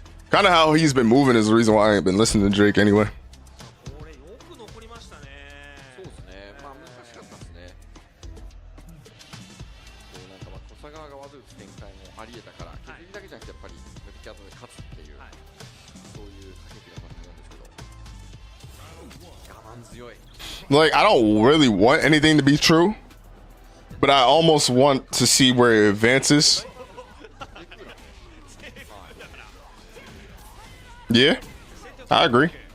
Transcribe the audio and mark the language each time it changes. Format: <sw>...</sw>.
<en>Kind of how he's been moving is the reason why I ain't been listening to Drake anyway.</en> <ja>これよく残りましたね。そうですね。まあ難しかったですね。こうなんかまあ小佐川が技打つ展開もありえたから、削りだけじゃなくてやっぱり抜き後で勝つっていう、そういう駆け引きだったと思うんですけど、我慢強い。</ja> <en>Like, I don't really want anything to be true, but I almost want to see where it advances. Yeah, I agree.</en>